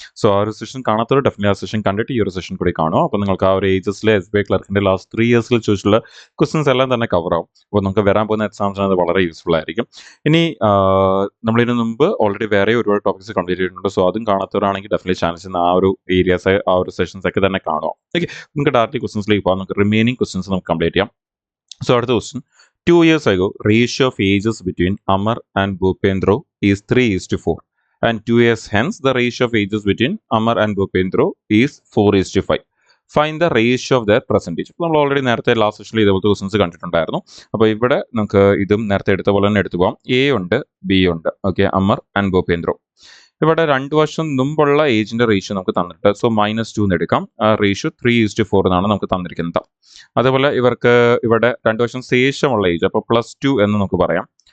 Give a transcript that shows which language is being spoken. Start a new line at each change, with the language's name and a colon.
Malayalam: So ആ ഒരു session കാണാത്തവർ ഡെഫിനറ്റ്ലി ആ സെഷൻ കണ്ടിട്ട് ഈ ഒരു സെഷൻ കൂടി കാണുക. അപ്പോൾ നിങ്ങൾക്ക് ആ ഒരു ഏജസിലെ SBI ക്ലർക്കിന്റെ ലാസ്റ്റ് 3 ഇയേഴ്സിൽ ചോദിച്ചിട്ടുള്ള ക്വസ്റ്റ്യൻസ് എല്ലാം തന്നെ കവർ ആവും. അപ്പോൾ നമുക്ക് വരാൻ പോകുന്ന എക്സാംസിന് അത് വളരെ യൂസ്ഫുൾ ആയിരിക്കും. ഇനി നമ്മളിതിന് മുമ്പ് ഓൾറെഡി വേറെ ഒരുപാട് ടോപ്പിക്സ് കംപ്ലീറ്റ് ചെയ്തിട്ടുണ്ട്. സോ അതും കാണാത്തവരാണെങ്കിൽ ഡെഫിനറ്റ്ലി ചാനൽസിൽ ആ ഒരു ഏരിയാസ് ആ ഒരു സെഷൻസ് ഒക്കെ തന്നെ കാണുക. ഓക്കെ, നമുക്ക് ഡയറക്റ്റ് ക്വസ്റ്റ്യൻസിലേക്ക് പോകാം. നമുക്ക് റിമൈനിങ് ക്വസ്റ്റ്യൻസ് നമുക്ക് കംപ്ലീറ്റ് ചെയ്യാം.
English: So,
Malayalam: അടുത്ത
English: question. 2 years ago, ratio of ages between Amar and Bhupendro is 3:4. And 2 years hence, the ratio of ages between Amar and Bhupendro is 4:5. Find the ratio of their percentage.
Malayalam: നമ്മൾ already നേരത്തെ last സെഷനിൽ ഇതേപോലത്തെ questions കണ്ടിട്ടുണ്ടായിരുന്നു. അപ്പോൾ ഇവിടെ നമുക്ക് ഇതും നേരത്തെ എടുത്ത പോലെ തന്നെ എടുത്തു പോകാം. എ ഉണ്ട്, ബി ഉണ്ട്. Okay, Amar and ഭൂപേന്ദ്രോ. ഇവിടെ 2 വർഷം മുമ്പുള്ള ഏജിന്റെ റേഷ്യോ നമുക്ക് തന്നിട്ട് സോ -2 എന്ന് എടുക്കാം. ആ റേഷ്യോ 3:4 എന്നാണ് നമുക്ക് തന്നിരിക്കുന്നത്. അതേപോലെ ഇവർക്ക് ഇവിടെ 2 വർഷം ശേഷമുള്ള ഏജ് അപ്പോൾ +2 എന്ന് നമുക്ക് പറയാം.